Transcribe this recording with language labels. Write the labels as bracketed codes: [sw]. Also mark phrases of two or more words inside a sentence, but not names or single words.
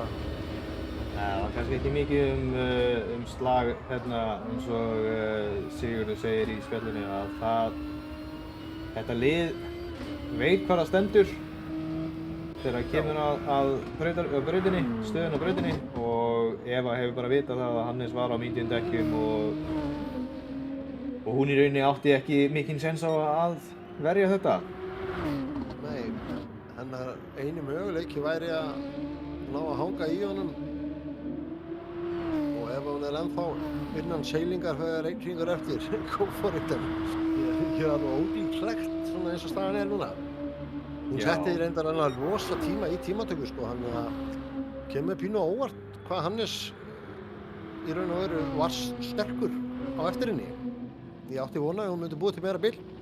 [is] Það var kannski ekki mikið um slag hérna eins og Sigurður segir í spjallinu að þetta lið veit hvað það stendur þegar það kemur að brautinni, stöðun á brautinni og Eva hefur bara vitað það að Hannes var á mediumdekkjum og hún í rauninni átti ekki mikinn séns á að verja þetta? Nei, hennar eini möguleiki væri að ná að hanga í honum og ef hún er ennþá innan seilingar þegar einn hringur eftir, [en] go for it [is] en ég er alveg ólíklegt svona eins og staðan er núna. Hún setti reyndar alveg rosa tíma í tímatöku sko, hann kemur pínu á óvart hvað Hannes í raun og veru var sterkur á eftir henni. Ég átti vona að hún myndi búið til meira bil.